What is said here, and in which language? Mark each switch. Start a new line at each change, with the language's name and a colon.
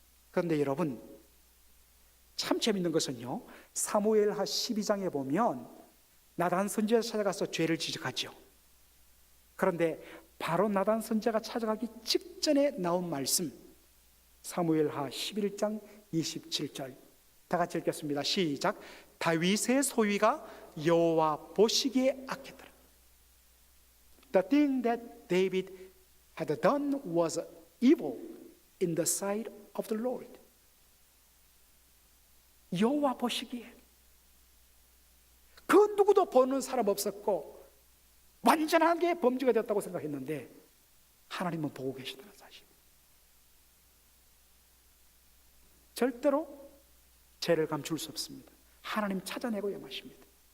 Korean: 그런데 여러분, 참 재밌는 것은요, 사무엘하 12장에 보면 나단 선지자가 찾아가서 죄를 지적하죠. 그런데 바로 나단 선지자가 찾아가기 직전에 나온 말씀, 사무엘하 11장 27절, 다 같이 읽겠습니다. 시작. 다윗의 소위가 여호와 보시기에 악했더라.
English: The thing that David had done was evil in the sight of the Lord.
Korean: 여호와 보시기에, 그 누구도 보는 사람 없었고 완전하게 범죄가 되었다고 생각했는데 하나님은 보고 계시다는 사실. 절대로 죄를 감출 수 없습니다. 하나님 찾아내고야 마십니다.